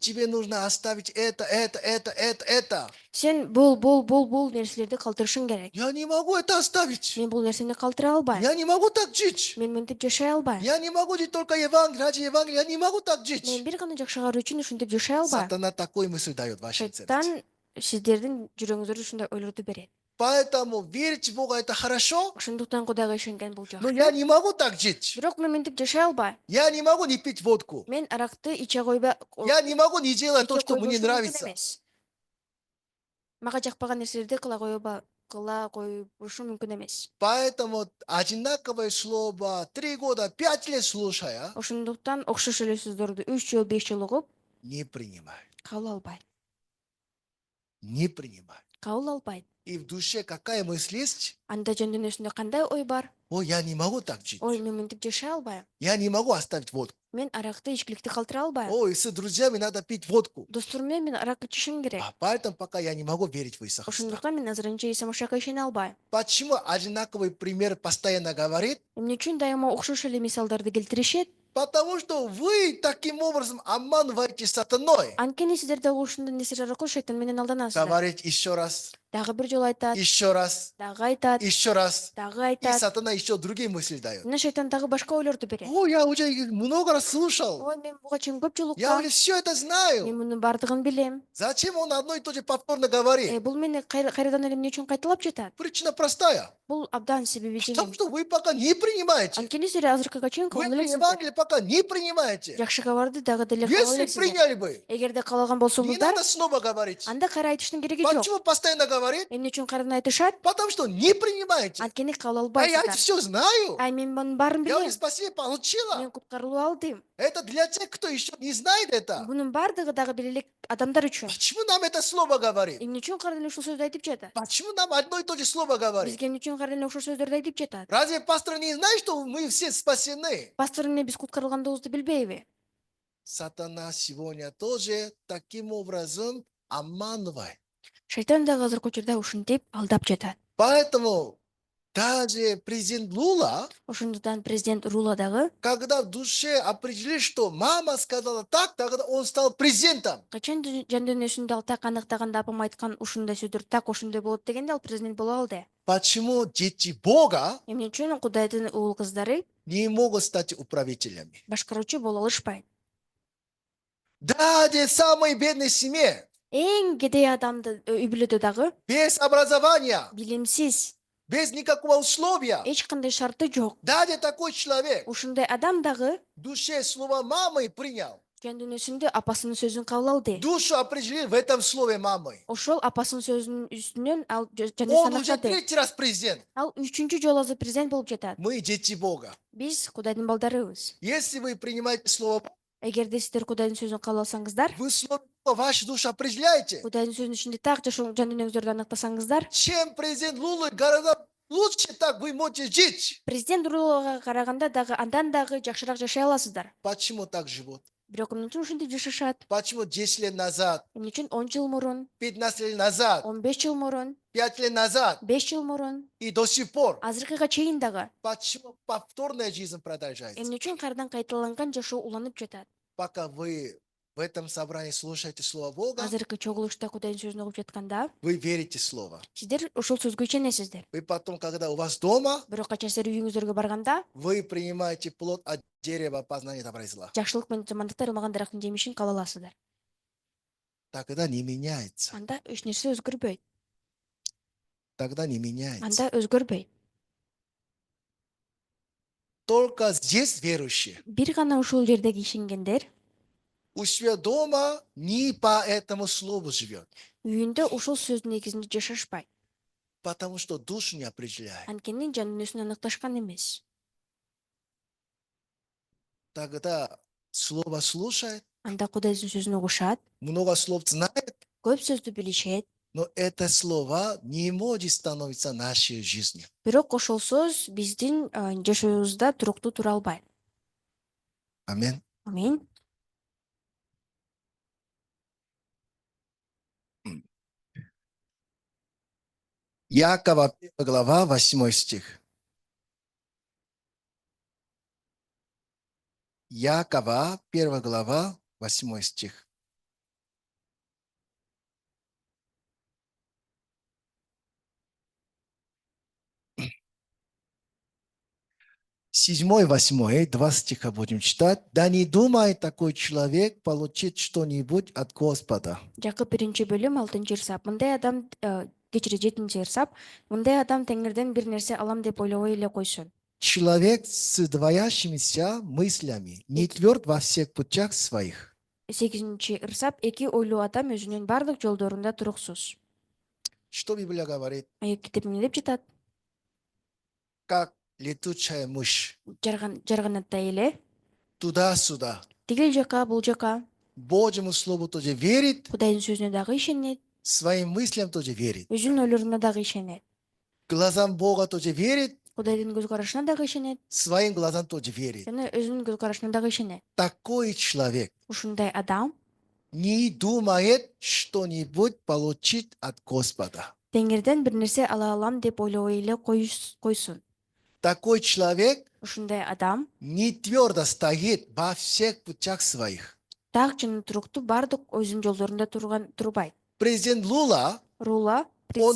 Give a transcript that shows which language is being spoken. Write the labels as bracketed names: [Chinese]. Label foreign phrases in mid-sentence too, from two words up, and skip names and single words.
[Russian] тебе нужно оставить это. [Kyrgyz] сен бул нерселерди калтырышың керек. [Russian] Я не могу это оставить. [Kyrgyz] Мен бул нерсени калтыра албайм. [Russian] Я не могу так жить. [Kyrgyz] Мен мынтип жашай албайм. [Russian] Я не могу жить только Евангелие, ради Евангелия. Я не могу так [Kyrgyz] Мен [Russian] жить. [Kyrgyz] бир гана жакшыгары үчүн ушинтип жашай албайм. [Russian] Сатана такой мысль дает вашей сердце. [Kyrgyz] Шайтан сиздердин жүрөгүңүздөрдө ушундай ойлорду берет. [Russian] Поэтому верить в Бога это хорошо, [Kyrgyz] Ошондуктан Кудайга ишенген бул [Russian] но я [Kyrgyz] жакшы. [Russian] не могу так жить. [Kyrgyz] Бирок мен мынтип жашай албайм. [Russian] Я не могу не пить водку. [Kyrgyz] Мен аракты иче койбой. [Russian] Я не могу не делать то, что мне нравится. [Kyrgyz] Мага жакпаган нерселерди кыла коюшум мүмкүн эмес. [Russian] Поэтому одинаковое слово 3 года, 5 лет слушая, [Kyrgyz] Ошондуктан окшош эле сөздөрдү 3 жыл 5 жыл угуп [Russian] не принимай. [Kyrgyz] кабыл албайт. [Russian] Не принимай. [Kyrgyz] Кабыл албайт. [Russian] И в душе какая мысль есть? [Kyrgyz] Анда жөн дүйнөсүндө кандай ой бар? [Russian] О, я не могу так жить. [Kyrgyz] Ой, мен мынтип жашай албайм. [Russian] Я не могу оставить водку. [Kyrgyz] Мен аракты ичкиликти калтыра албайм. [Russian] Ой, с друзьями надо пить водку. [Kyrgyz] Досторум менен мен арак ичишим керек. [Russian] Поэтому пока я не могу верить в Иисуса Христа. [Kyrgyz] Ошондуктан мен азырынча Иса Машехка ишене албайм. [Russian] Почему одинаковый пример постоянно говорит? [Kyrgyz] Эмне үчүн дайыма окшош эле мисалдарды келтиришет? [Russian] Потому что вы таким образом обманываете сатаной. [Kyrgyz] Анткени сиздер дагы ушундай нерсе аркылуу шайтан менен алданасыздар. [Russian] Говорить еще раз, [Kyrgyz] Дагы бир жолу айтат, [Russian] еще раз, [Kyrgyz] дагы айтат, [Russian] еще раз. [Kyrgyz] дагы [Russian] И [Kyrgyz] айтат. [Russian] сатана еще другие мысли дает. [Kyrgyz] Мына шайтан дагы башка ойлорду берет. [Russian] О, я уже много раз слушал. [Kyrgyz] Ой, мен буга чейин көп жолу [Russian] Я [Kyrgyz] уккам. [Russian] уже все это [Kyrgyz] Мен [Russian] знаю. [Kyrgyz] мунун бардыгын билем. [Russian] Зачем он одно и то же повторно говорит? [Kyrgyz] Бул мени кайрадан эле эмне үчүн кайталап жатат? [Russian] Причина простая. [Kyrgyz] Бул абдан себеби [Russian] Потому [Kyrgyz] жеңил. [Russian] что вы пока не принимаете. [Kyrgyz] Анткени силер азыркыга чейин [Russian] Вы [Kyrgyz] кабыл элексиздер. [Russian] Евангелие пока не принимаете. [Kyrgyz] Жакшы кабарды дагы деле кабыл [Russian] Если [Kyrgyz] элексиздер. [Russian] приняли бы, [Kyrgyz] Эгерде кабыл алган [Russian] не [Kyrgyz] болсоңуздар, [Russian] надо снова говорить. [Kyrgyz] анда кайра айтыштын кереги жок. [Russian] Почему постоянно говорит? [Kyrgyz] Эмне үчүн кайрадан айтышат? [Russian] Потому что не принимаете. [Kyrgyz] Анткени кабыл [Russian] А я это [Kyrgyz] албайсыздар. [Russian] все знаю. [Kyrgyz] Ай, мен мунун баарын [Russian] Я уже [Kyrgyz] билем. [Russian] спасение получила. [Kyrgyz] Мен куткарылуу алдым. [Russian] Это для тех, кто еще не знает это. [Kyrgyz] Мунун баардыгы дагы бир эле адамдар үчүн. [Russian] Почему нам это слово говорит? [Kyrgyz] Эмне үчүн кайрадан ушул сөздү айтып жатат? [Russian] Почему нам одно и то же слово говорит? [Kyrgyz] Бизге эмне үчүн кайрадан ошол сөздөрдү айтып жатат? [Russian] Разве пастор не знает, что мы все спасены? [Kyrgyz] Пастор эмне биз куткарылгандыгыбызды билбейби? [Russian] Сатана сегодня тоже таким образом обманывает. [Kyrgyz] Шайтан дагы азыркы учурда ушинтип алдап жатат. [Russian] Поэтому Даже президент Лула, [Kyrgyz] Ошондуктан президент Рула дагы [Russian] когда в душе определил, что мама сказала так, тогда он стал президентом. [Kyrgyz] качан жан дүйнөсүндө ал так аныктаганда апам айткан ушундай сөздөр так ошондой болот дегенде ал президент боло алды. [Russian] Почему дети Бога [Kyrgyz] Эмне үчүн Кудайдын уул кыздары [Russian] не могут стать управителями? [Kyrgyz] башкаруучу боло алышпайт? [Russian] Даже в самой бедной семье, [Kyrgyz] Эң кедей адамды үй бүлөдө дагы [Russian] без образования, [Kyrgyz] билимсиз, [Russian] без никакого условия, [Kyrgyz] эч кандай шарты жок. [Russian] даже такой человек [Kyrgyz] Ушундай адам дагы [Russian] в душе слово мамы принял. [Kyrgyz] жан дүйнөсүндө апасынын сөзүн кабыл алды. [Russian] Душу определил в этом слове мамы. [Kyrgyz] Ошол апасынын сөзүнүн үстүнөн ал жан [Russian] Он [Kyrgyz] дүйнөсүн [Russian] уже [Kyrgyz] аныктады. [Russian] третий раз президент. [Kyrgyz] Ал үчүнчү жолу азыр президент болуп жатат. [Russian] Мы дети Бога. [Kyrgyz] Биз Кудайдын балдарыбыз. [Russian] Если вы принимаете слово, [Kyrgyz] Эгерде сиздер Кудайдын сөзүн кабыл алсаңыздар, [Russian] вы слово вашу душу определяете. [Kyrgyz] Кудайдын сөзүнүн ичинде так жашоо жан дүйнөңүздөрдү аныктасаңыздар, [Russian] Чем президент Лулы гораздо лучше так вы можете жить. [Kyrgyz] президент Рулага караганда дагы андан дагы жакшыраак жашай аласыздар. [Russian] Почему так живут? [Kyrgyz] Бирок эмне үчүн ушинтип жашашат? [Russian] Почему 10 лет назад, [Kyrgyz] Эмне үчүн 10 жыл мурун, [Russian] 15 лет назад, [Kyrgyz] 15 жыл мурун, [Russian] 5 лет назад [Kyrgyz] 5 жыл мурун, [Russian] и до сих пор? [Kyrgyz] азыркыга чейин дагы [Russian] Почему повторная жизнь продолжается? [Kyrgyz] эмне үчүн кайрадан кайталанган жашоо уланып жатат? [Russian] Пока вы в этом собрании слушаете Слово Бога, [Kyrgyz] Азыркы чогулушта Кудайдын сөзүн угуп жатканда, [Russian] вы верите в Слово. [Kyrgyz] сиздер ошол сөзгө ишенесиздер. [Russian] Вы потом, когда у вас дома, [Kyrgyz] Бирок качан сиздер үйүңүздөргө барганда, [Russian] вы принимаете плод от дерева познания добра и зла. [Kyrgyz] жакшылык менен жамандыкты ырмаган дарактын жемишин кабыл аласыздар. [Russian] Тогда не меняется. [Kyrgyz] Анда эч нерсе өзгөрбөйт. [Russian] Тогда не меняется. [Kyrgyz] Анда өзгөрбөйт. [Russian] Только здесь верующие. [Kyrgyz] Бир гана ушул жердеги ишенгендер [Russian] У себя дома не по этому слову живет. [Kyrgyz] үйүндө ушул сөздүн негизинде жашашпайт. [Russian] Потому что душу не определяет. [Kyrgyz] Анткени жан дүйнөсүн аныкташкан эмес. [Russian] Тогда слово слушает, [Kyrgyz] Анда Кудайдын сөзүн угушат, [Russian] много слов знает, [Kyrgyz] көп сөздү билишет, [Russian] но это слово не может становиться нашей жизнью. [Kyrgyz] бирок ошол сөз биздин жашообузда туруктуу тура албайт. [Russian] Аминь. [Kyrgyz] Аминь. [Russian] Якова 1 глава 8 стих. Якова 1 глава 8 стих. 7, 8, 2 стиха будем читать. Да не думай, такой человек получит что-нибудь от Господа. [Kyrgyz] Жакып 1-бөлүм 6-ырсап. Мындай адам кечири 7-ырсап. Мындай адам Теңирден бир нерсе алам деп ойлобой эле койсун. [Russian] Человек с двоящимися мыслями не тверд во всех путях своих. [Kyrgyz] 8-ырсап. Эки ойлуу адам өзүнүн бардык жолдорунда туруксуз. [Russian] Что Библия говорит? [Kyrgyz] Аяк китеп эмне деп жатат? [Russian] Как летучая мышь. [Kyrgyz] Жарганаттай эле [Russian] Туда-сюда. [Kyrgyz] тигил жака, бул жака. [Russian] Божьему Слову тоже верит, [Kyrgyz] Кудайдын сөзүнө дагы ишенет, [Russian] своим мыслям тоже верит. [Kyrgyz] өзүнүн ойлоруна дагы ишенет. [Russian] Глазам Бога тоже верит, [Kyrgyz] Кудайдын көз карашына дагы ишенет, [Russian] своим глазам тоже верит. [Kyrgyz] жана өзүнүн көз карашына дагы ишенет. [Russian] Такой человек [Kyrgyz] Ушундай адам [Russian] не думает что-нибудь получить от Господа. [Kyrgyz] Теңирден бир нерсе ала алам деп ойлобой эле койсун. [Russian] Такой человек [Kyrgyz] Ушундай адам [Russian] не твердо стоит во всех путях своих. [Kyrgyz] так жана туруктуу бардык өзүнүн жолдорунда турбайт. [Russian] Президент Лула, [Kyrgyz] Рула [Russian] он